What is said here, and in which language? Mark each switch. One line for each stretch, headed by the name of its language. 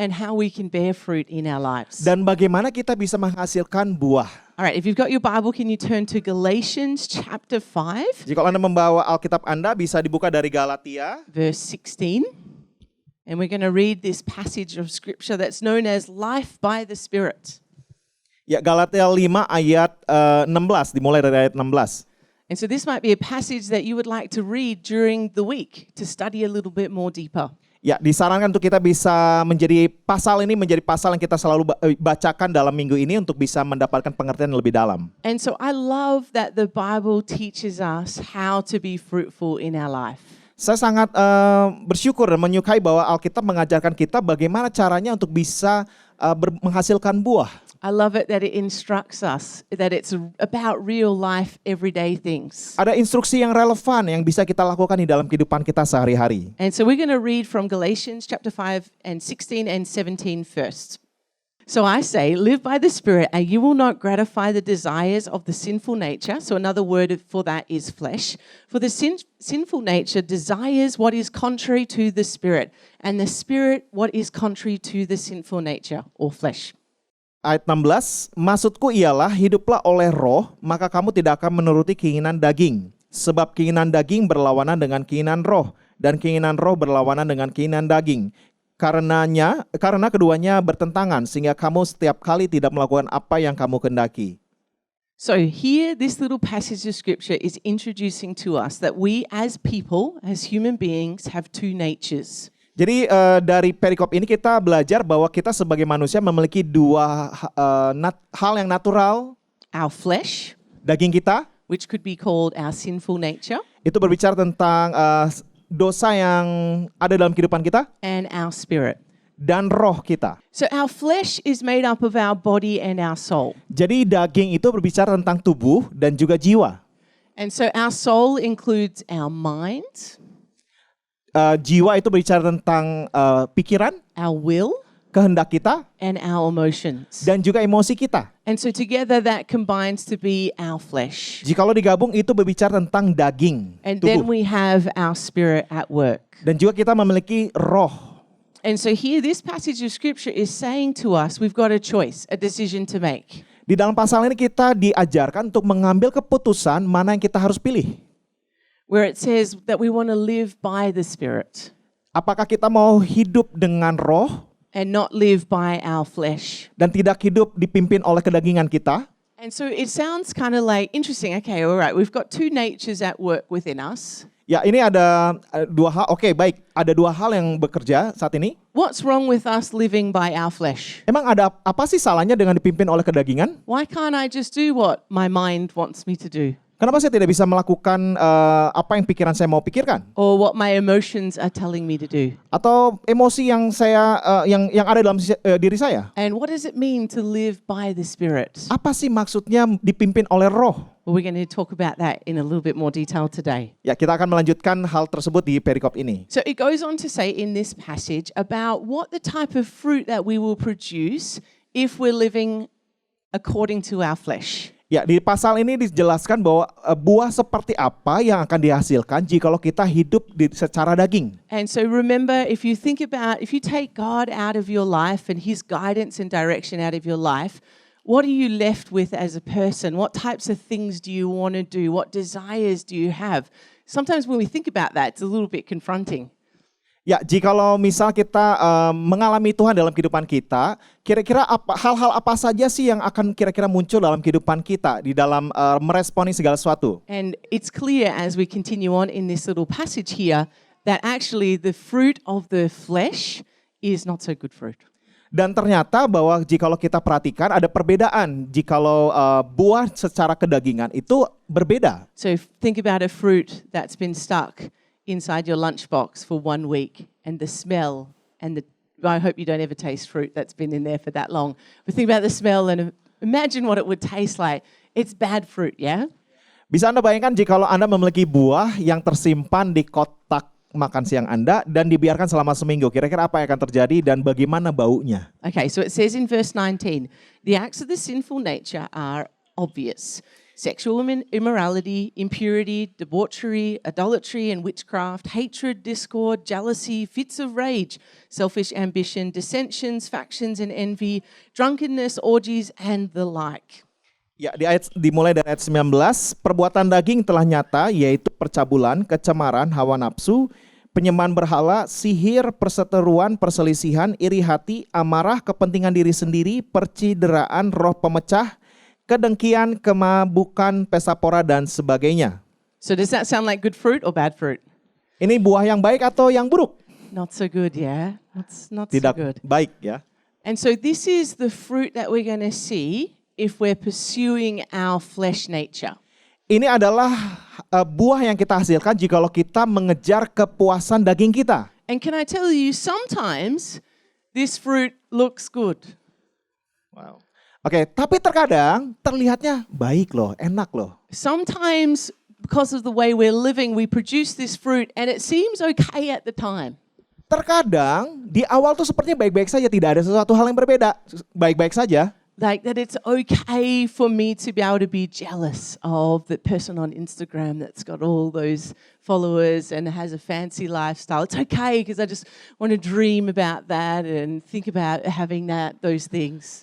English: And how we can bear fruit in our lives.
Indonesian: dan bagaimana kita bisa menghasilkan buah.
English: All right, if you've got your Bible, can you turn to Galatians chapter 5,
Indonesian: Jika Anda membawa Alkitab Anda bisa dibuka dari Galatia
English: verse 16. And we're going to read this passage of scripture that's known as life by the Spirit.
Indonesian: Ya, Galatia 5 ayat 16, dimulai dari ayat 16.
English: And so this might be a passage that you would like to read during the week to study a little bit more deeper.
Indonesian: Ya, disarankan untuk kita bisa menjadi pasal yang kita selalu bacakan dalam minggu ini untuk bisa mendapatkan pengertian yang lebih dalam.
English: And so I love that the Bible teaches us how to be fruitful in our life.
Indonesian: Saya sangat bersyukur dan menyukai bahwa Alkitab mengajarkan kita bagaimana caranya untuk bisa menghasilkan buah.
English: I love it that it instructs us that it's about real life, everyday things.
Indonesian: Ada instruksi yang relevan yang bisa kita lakukan di dalam kehidupan kita sehari-hari.
English: And so we're going to read from Galatians chapter 5 and 16 and 17 first. So I say, live by the Spirit, and you will not gratify the desires of the sinful nature. So another word for that is flesh. For the sinful nature desires what is contrary to the Spirit, and the Spirit what is contrary to the sinful nature or flesh.
Indonesian: Ayat 16, maksudku ialah hiduplah oleh roh, maka kamu tidak akan menuruti keinginan daging. Sebab keinginan daging berlawanan dengan keinginan roh, dan keinginan roh berlawanan dengan keinginan daging. Karena keduanya bertentangan, sehingga kamu setiap kali tidak melakukan apa yang kamu kehendaki.
English: So here, this little passage of scripture is introducing to us that we as people, as human beings, have two natures.
Indonesian: Jadi dari perikop ini kita belajar bahwa kita sebagai manusia memiliki dua hal yang natural.
English: Our flesh,
Indonesian: Daging kita,
English: which could be called our sinful nature,
Indonesian: itu berbicara tentang dosa yang ada dalam kehidupan kita,
English: and our spirit.
Indonesian: dan roh kita.
English: So our flesh is made up of our body and our soul.
Indonesian: Jadi daging itu berbicara tentang tubuh dan juga jiwa.
English: And so our soul includes our mind,
Indonesian: Jiwa itu berbicara tentang pikiran,
English: our will,
Indonesian: kehendak kita,
English: and our emotions.
Indonesian: dan juga emosi kita.
English: And so together that combines to be our flesh.
Indonesian: Jikalau digabung itu berbicara tentang daging,
English: And then
Indonesian: tubuh.
English: we have our spirit at work.
Indonesian: Dan juga kita memiliki roh.
English: And so here this passage of scripture is saying to us we've got a choice, a decision to make.
Indonesian: Di dalam pasal ini kita diajarkan untuk mengambil keputusan mana yang kita harus pilih.
English: Where it says that we want to live by the Spirit
Indonesian: Apakah kita mau hidup dengan roh
English: and not live by our flesh.
Indonesian: dan tidak hidup dipimpin oleh kedagingan kita?
English: And so it sounds kind of like interesting. Okay, all right, we've got two natures at work within us.
Indonesian: Ya, ini ada dua hal. Oke, baik. Ada dua hal yang bekerja saat ini.
English: What's wrong with us living by our flesh?
Indonesian: Emang ada apa sih salahnya dengan dipimpin oleh kedagingan?
English: Why can't I just do what my mind wants me to do?
Indonesian: Kenapa saya tidak bisa melakukan apa yang pikiran saya mau pikirkan?
English: Or what my emotions are telling me to do?
Indonesian: Atau emosi yang saya yang ada dalam diri saya?
English: And what does it mean to live by the Spirit?
Indonesian: Apa sih maksudnya dipimpin oleh roh?
English: Well, we're going to talk about that in a little bit more detail today.
Indonesian: Ya, kita akan melanjutkan hal tersebut di perikop ini.
English: So it goes on to say in this passage about what the type of fruit that we will produce if we're living according to our flesh.
Indonesian: Ya, di pasal ini dijelaskan bahwa buah seperti apa yang akan dihasilkan jikalau kita hidup secara daging.
English: And so remember, if you take God out of your life and His guidance and direction out of your life, what are you left with as a person? What types of things do you want to do? What desires do you have? Sometimes when we think about that, it's a little bit confronting.
Indonesian: Ya, jikalau misal kita mengalami Tuhan dalam kehidupan kita, kira-kira hal-hal apa saja sih yang akan kira-kira muncul dalam kehidupan kita di dalam meresponi segala sesuatu?
English: And it's clear as we continue on in this little passage here that actually the fruit of the flesh is not so good fruit.
Indonesian: Dan ternyata bahwa jikalau kita perhatikan ada perbedaan jikalau buah secara kedagingan itu berbeda.
English: So think about a fruit that's been stuck inside your lunchbox for 1 week and the smell and I hope you don't ever taste fruit that's been in there for that long. But think about the smell and imagine what it would taste like. It's bad fruit, yeah?
Indonesian: Bisa Anda bayangkan jikalau Anda memiliki buah yang tersimpan di kotak makan siang Anda dan dibiarkan selama seminggu. Kira-kira apa yang akan terjadi dan bagaimana baunya?
English: Okay, so it says in verse 19, the acts of the sinful nature are obvious. Sexual immorality, impurity, debauchery, idolatry and witchcraft, hatred, discord, jealousy, fits of rage, selfish ambition, dissensions, factions and envy, drunkenness, orgies and the like.
Indonesian: Ya, dimulai dari ayat 19, perbuatan daging telah nyata yaitu percabulan, kecemaran, hawa nafsu, penyembahan berhala, sihir, perseteruan, perselisihan, iri hati, amarah, kepentingan diri sendiri, percideraan, roh pemecah, kedengkian, kemabukan, pesta pora dan sebagainya.
English: So does that sound like good fruit or bad fruit?
Indonesian: Ini buah yang baik atau yang buruk?
English: Not so good, yeah. That's not
Indonesian: Tidak
English: so good.
Indonesian: baik ya.
English: And so this is the fruit that we're going to see if we're pursuing our flesh nature.
Indonesian: Ini adalah buah yang kita hasilkan jikalau kita mengejar kepuasan daging kita.
English: And can I tell you, sometimes this fruit looks good. Wow.
Indonesian: Oke, tapi terkadang terlihatnya baik loh, enak loh.
English: Sometimes because of the way we're living, we produce this fruit and it seems okay at the time.
Indonesian: Terkadang di awal tuh sepertinya baik-baik saja, tidak ada sesuatu hal yang berbeda, baik-baik saja.
English: Like that it's okay for me to be able to be jealous of the person on Instagram that's got all those followers and has a fancy lifestyle. It's okay because I just want to dream about that and think about having those things.